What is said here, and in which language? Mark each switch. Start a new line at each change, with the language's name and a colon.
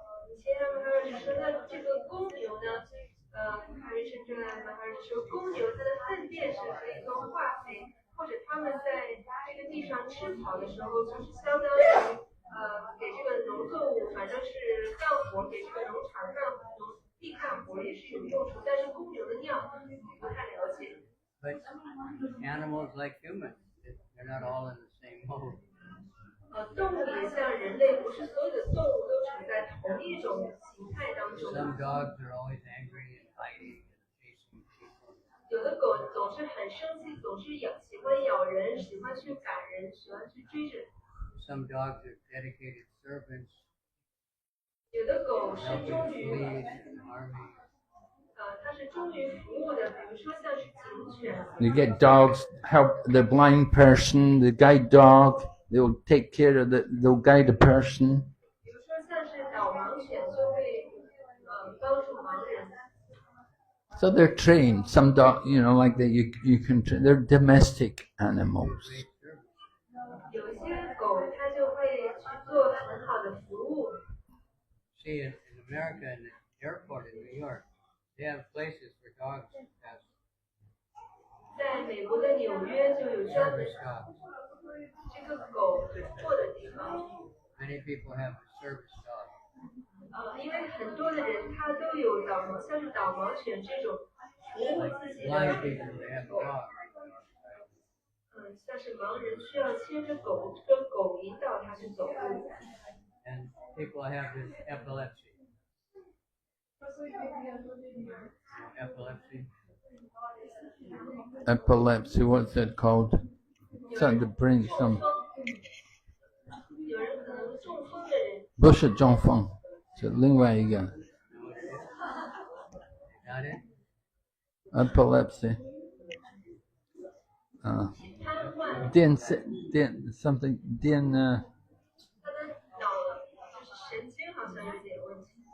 Chinese: 以前他们还是说，那这个公牛呢，还是甚至还是说公牛它的粪便是可以做化肥，或者他们在这个地上吃草的时候，就是相当于给这个农作物，反正是干活，给这个农场地干活也是有用处。但是公牛的尿不太了解。
English: But animals like humans, they're not all in the same mode.
Chinese: 动物也像人类，不是所有的动物都处在同一种形态当中。
English: Some dogs are always angry and fighting and chasing people.
Chinese: 有的狗总是很生气，总是喜欢咬人，喜欢去赶人，喜欢去追着。
English: Some dogs are dedicated servants,
Chinese: 有的狗是
English: helping
Chinese: 忠于
English: police and army.
Chinese: 它是忠于服务的，比如说像是警犬。
English: You get dogs help the blind person, the guide dog. They'll take care of they'll guide a person.
Chinese: 比如说像是导盲犬就会帮助盲人。
English: So they're trained. Some dog, like that you can train. They're domestic animals.
Chinese: 有一些狗它就会去做很好的服务。
English: See, in America, in the airport in New York, they have places for dogs to pass
Chinese: 在美国的纽约就有专门
English: service dogs.
Chinese: 这个狗过的地方。
English: Many people have a service dog.
Chinese: 因为很多的人他都有导盲，像是导盲犬这种服务自己
English: Blind
Chinese: 的
English: people, they have a dog.
Chinese: 像是盲人需要牵着狗，跟狗引导他去走路。
English: And people have this epilepsy. Epilepsy. Epilepsy, what's that called? It's on the brain.
Chinese: 有人可能中风的人，不是中风，是另外一个
English: Got it? epilepsy.
Chinese: 瘫痪，电
English: something
Chinese: 电他的脑就是神经好像有点问题。